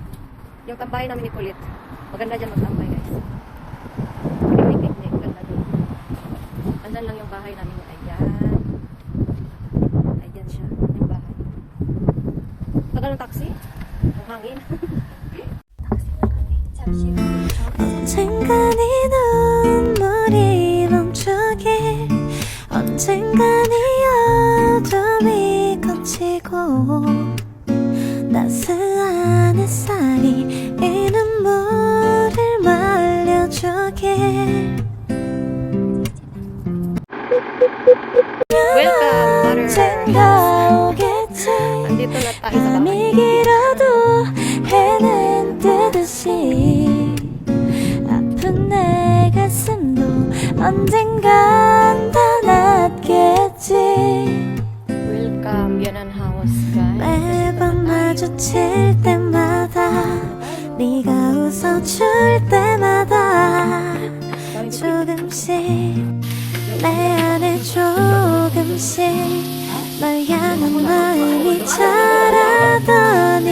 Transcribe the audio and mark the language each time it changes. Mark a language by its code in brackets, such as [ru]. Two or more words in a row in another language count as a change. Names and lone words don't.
[tl] Yung tambayan namin ni Kulit. Maganda dyan magtambay, guys. Picnic. Ganda dun. Andyan lang yung bahay namin. Ayan. Ayan siya. Yung bahay. Tagal ng taxi? Ang hangin. Taxi na kami. [ko] 언젠간 이 눈물이 멈추길 언젠간 이 어둠이 거치고 따스한 햇살이 이 눈물을 말려주길 [en] Welcome, [ko] 언젠가 오겠지 [tl] Andito na tayo sa [ko] 밤이 [tl] bahay. [ko] 길어도 해는 뜨듯이 아픈 내 가슴도 언젠간 다 낫겠지 [en] Welcome, Yanan House, guys. [ko] 매번 마주칠 때마다 네가 웃어줄 때마다 조금씩 내 안에 조금씩 널 향한 마음이 자라더니